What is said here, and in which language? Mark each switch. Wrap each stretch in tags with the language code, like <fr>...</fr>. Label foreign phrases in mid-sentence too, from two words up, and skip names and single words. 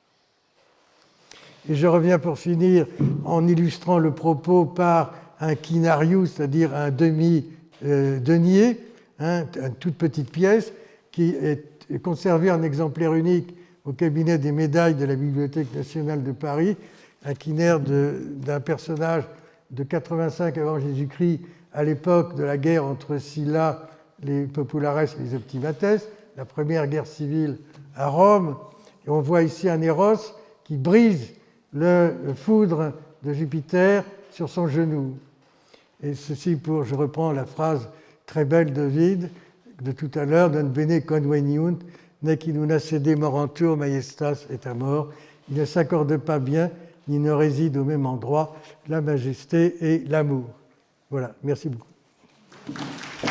<fr>Et je reviens pour finir en illustrant le propos par un quinarius, c'est-à-dire un demi-denier, une toute petite pièce qui est conservée en exemplaire unique au cabinet des médailles de la Bibliothèque nationale de Paris, un quinaire d'un personnage de 85 avant Jésus-Christ à l'époque de la guerre entre Sylla, les populares et les optimates, la première guerre civile à Rome. Et on voit ici un Eros qui brise le foudre de Jupiter sur son genou. Et ceci je reprends la phrase très belle d'Ovide de tout à l'heure,</fr> <la>non bene conveniunt, nec in una sede morantur majestas et amor.</la> <fr>Il ne s'accorde pas bien, ni ne réside au même endroit, la majesté et l'amour. Voilà, merci beaucoup.</fr>